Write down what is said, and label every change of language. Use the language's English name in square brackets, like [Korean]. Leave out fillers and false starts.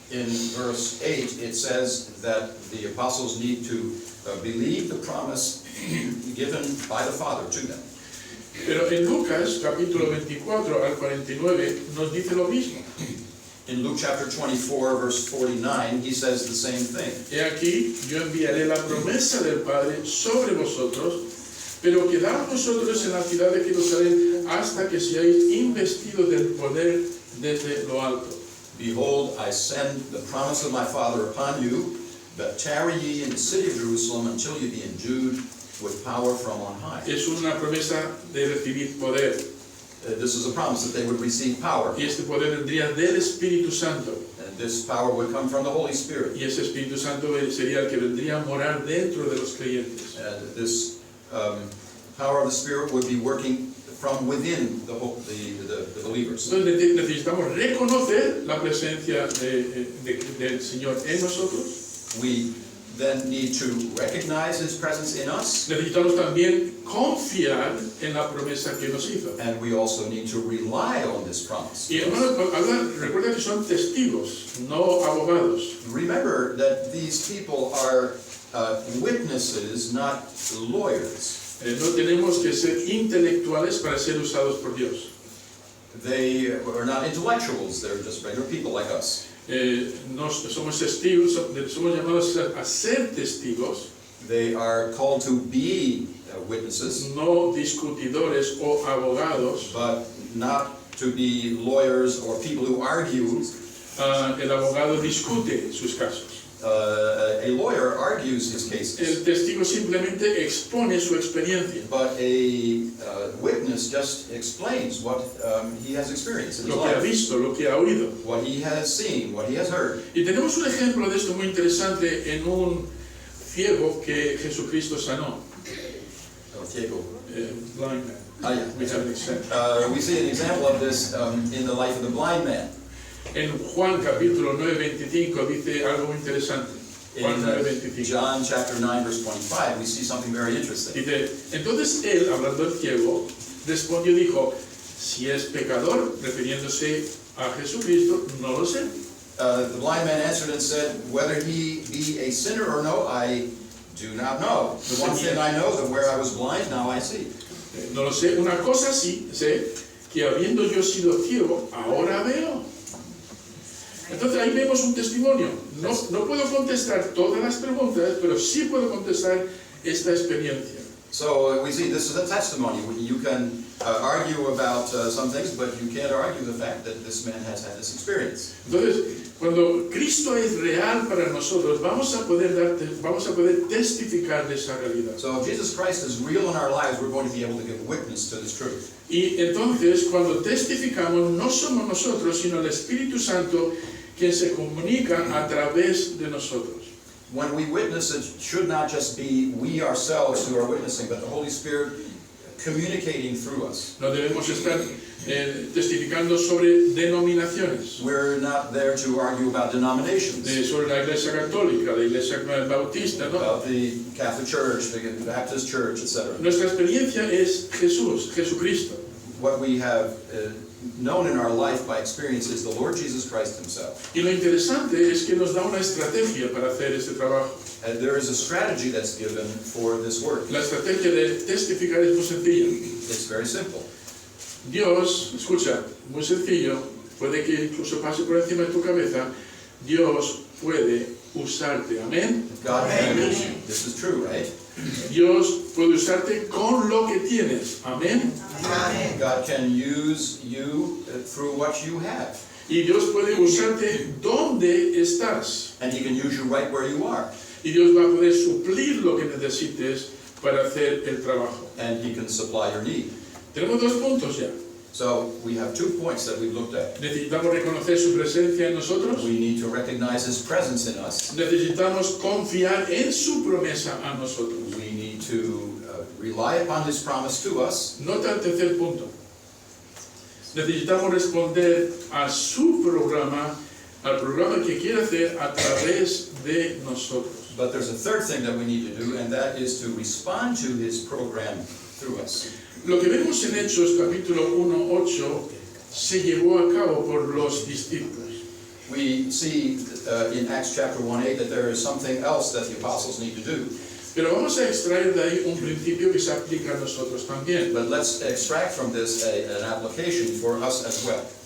[English] In verse 8, it says that the apostles need to believe the promise given by the Father to them. [Spanish] Pero en Lucas, capítulo 24 al 49, nos dice lo mismo. [English] In Luke chapter 24, verse 49, he says the same thing. [Spanish] He aquí, yo enviaré la promesa del Padre sobre vosotros, pero quedaos vosotros en la ciudad de Jerusalén hasta que seáis investidos del poder desde lo alto. [English] Behold, I send the promise of my Father upon you, but tarry ye in the city of Jerusalem until ye be endued with power from on high. [Spanish] Es una promesa de recibir poder. [English] This is a promise that they would receive power, [Spanish] Y este poder vendría del Espíritu Santo. [English] and this power would come from the Holy Spirit. [Spanish] Y ese Espíritu Santo sería el que vendría a morar dentro de los creyentes. [English] And this power of the Spirit would be working from within the believers. [Spanish] Entonces necesitamos reconocer la presencia del Señor en nosotros. [English] We then need to recognize His presence in us, [Spanish] Necesitamos también confiar en la promesa que nos hizo. [English] and we also need to rely on this promise. [Spanish] Y hermanos, recuerda que son testigos, no abogados. [English] Remember that these people are witnesses, not lawyers. [Spanish] No tenemos que ser intelectuales para ser usados por Dios. [English] They are not intellectuals, they're just regular people like us. [Spanish] Somos testigos, somos llamados a ser testigos, [English] They are called to be witnesses, [Spanish] no discutidores o abogados. [English] but not to be lawyers or people who argue. [Spanish] El abogado discute sus casos. [English] A lawyer argues his cases, [Spanish] El testigo simplemente expone su experiencia, [English] but a witness just explains what he has experienced in his [Spanish] lo que ha [English] life, [Spanish] visto, lo que ha oído. [English] what he has seen, what he has heard. [Spanish] Y tenemos un ejemplo de esto muy interesante en un ciego que Jesucristo sanó. [English] Blind man. Yeah. We have an example. We see an example of this in the life of the blind man. [Spanish] En Juan capítulo 9:25 dice algo muy interesante. Juan [English] In 9:25. John chapter 9 verse 25, we see something very interesting. [Spanish] Dice, entonces él, hablando del ciego, respondió y dijo, si es pecador, refiriéndose a Jesucristo, no lo sé. [English] The blind man answered and said, whether he be a sinner or no, I do not know. The one thing I know, that where I was blind, now I see. [Spanish] No lo sé. Una cosa sí sé, que habiendo yo sido ciego, ahora veo. Entonces ahí vemos un testimonio. No puedo contestar todas las preguntas, pero sí puedo contestar esta experiencia. [English] So we see this is a testimony. You can argue about some things, but you can't argue the fact that this man has had this experience. [Spanish] Entonces, cuando Cristo es real para nosotros, vamos a poder testificar de esa realidad. [English] So if Jesus Christ is real in our lives, we're going to be able to give witness to this truth. [Spanish] Y entonces, cuando testificamos, no somos nosotros, sino el Espíritu Santo quien se comunica a través de nosotros. [English] When we witness, it should not just be we ourselves who are witnessing, but the Holy Spirit communicating through us. [Spanish] No debemos estar testificando sobre denominaciones, [English] We're not there to argue about denominations, [Spanish] sobre la Iglesia Católica, la Iglesia Bautista, ¿no? [English] about the Catholic Church, the Baptist Church, etc. [Spanish] Nuestra experiencia es Jesucristo. [English] What we have known in our life by experience is the Lord Jesus Christ Himself. [Spanish] Y lo interesante es que nos da una estrategia para hacer este trabajo. [English] And there is a strategy that's given for this work. [Spanish] La estrategia de testificar es muy sencilla. [English] It's very simple. [Spanish] Dios, escucha, muy sencillo, puede que incluso pase por encima de tu cabeza, Dios puede usarte, amén. [English] God can use you. This is true, right? [Spanish] Dios puede usarte con lo que tienes, amén. [English] God can use you through what you have. [Spanish] Y Dios puede usarte donde estás. [English] And He can use you right where you are. [Spanish] Y Dios va a poder suplir lo que necesites para hacer el trabajo. [English] And He can supply your need. [Spanish] Tenemos dos puntos ya. [English] So we have 2 points that we've looked at. [Spanish] Necesitamos reconocer su presencia en nosotros. [English] We need to recognize His presence in us. [Spanish] Necesitamos confiar en su promesa a nosotros. [English] We need to rely upon His promise to us. [Spanish] Nota el tercer punto. Necesitamos responder a su programa, al programa que quiere hacer a través de nosotros. [English] But there's a third thing that we need to do, and that is to respond to His program through us. [Spanish] Lo que vemos en Hechos capítulo 1:8 se llevó a cabo por los discípulos. [English] We see in Acts chapter 1:8 that there is something else that the apostles need to do. [Spanish] Pero vamos a extraer de ahí un principio que se aplica a nosotros también. [English] But let's extract from this an application for us as well.